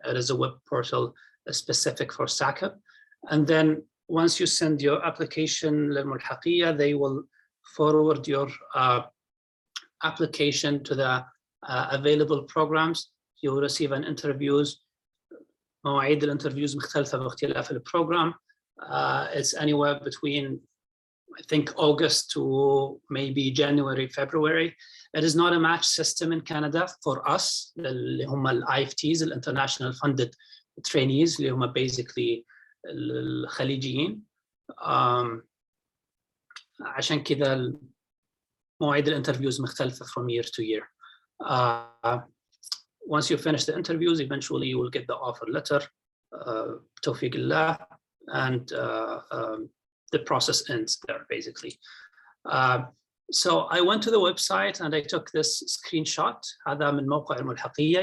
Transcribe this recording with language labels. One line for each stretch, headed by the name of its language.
English: It is a web portal specific for SACB. And then once you send your application للملحقية, they will forward your application to the available programs. You will receive an interviews.
Arabic: مواعيد الانترفيوز مختلفة باختلاف البروجرام.
English: It's anywhere between, I think, August to maybe January, February. It is not a match system in Canada for us,
Arabic: اللي هم ال IFTs, ال International Funded Trainees, اللي هم basically الخليجيين. عشان كذا مواعيد الانترفيوز مختلفة
English: from year to year. Once you finish the interviews, eventually you will get the offer letter,
Arabic: توفيق الله,
English: and the process ends there, basically. So I went to the website and I took this screenshot.
Arabic: هذا من موقع الملحقية.